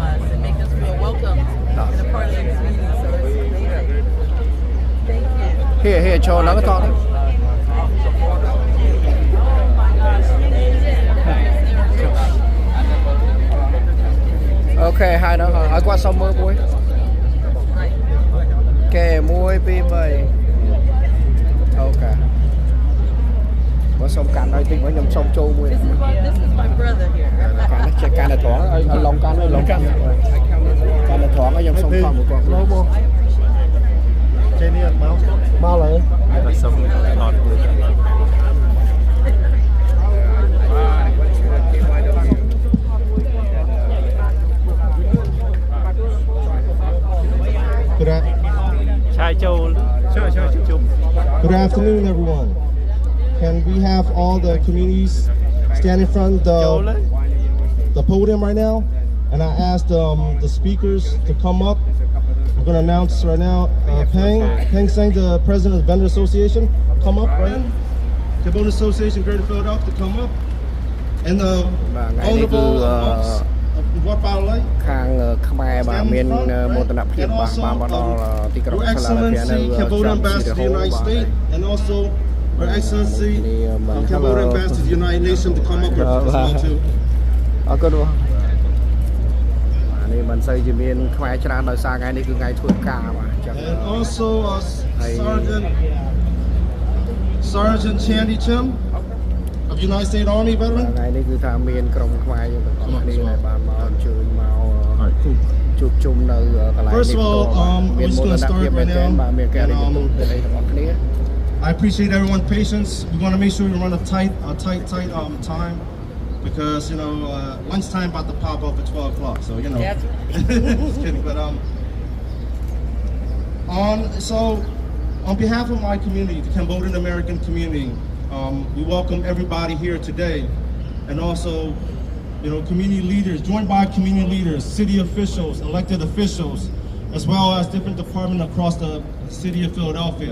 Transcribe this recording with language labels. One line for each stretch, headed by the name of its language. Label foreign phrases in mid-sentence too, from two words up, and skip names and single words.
Khmer: ហេចូលឡើងទៅអូខេហើយដល់ឲ្យគាត់សុំមើលមួយគេ1 2 3អូខេគាត់សុំកាន់ឲ្យតិចមកខ្ញុំសុំចូលមួយ
English: This is my brother here
Khmer: កាន់ចេះកាន់តែត្រង់ឲ្យឡងកាន់ឲ្យឡងកាន់តែត្រង់ឲ្យខ្ញុំសុំខំមកគាត់លោកបងចេះនេះអត់មកឡើយគាត់សុំថតមួយ
English: Good afternoon, everyone. Can we have all the communities stand in front of the podium right now? And I asked the speakers to come up. I'm going to announce right now, Peng Sang, the president of the Vendor Association, come up, right? Cambodian Association, Greater Philadelphia, to come up. And the honorable what about like?
Khmer: ខាងខ្មែរបាទមានមោទនភាពបាទបានមកដល់ទីក្រុង
English: Excellency Cambodian Ambassador to the United States and also Her Excellency Cambodian Ambassador to the United Nations to come up with as well too.
Khmer: អរគុណបងនេះមិនសូវជាមានខ្មែរច្រើនដោយសារថ្ងៃនេះគឺថ្ងៃធ្វើការបាទអញ្ចឹង
English: And also Sergeant Chandy Chim of United States Army veteran.
Khmer: ថ្ងៃនេះគឺថាមានក្រុមខ្មែរយើងទាំងអស់គ្នាដែលបានមកអញ្ជើញមក
English: Alright, cool.
Khmer: ជួបជុំនៅកន្លែងនេះ
English: First of all, we're just going to start right now.
Khmer: បាទមានការរៀបចំទាំងអស់គ្នា
English: I appreciate everyone's patience. We want to make sure we run a tight time because you know lunchtime about to pop up at 12 o'clock. So you know, just kidding. But on behalf of my community, the Cambodian American community, we welcome everybody here today, and also you know community leaders, joined by community leaders, city officials, elected officials, as well as different departments across the city of Philadelphia.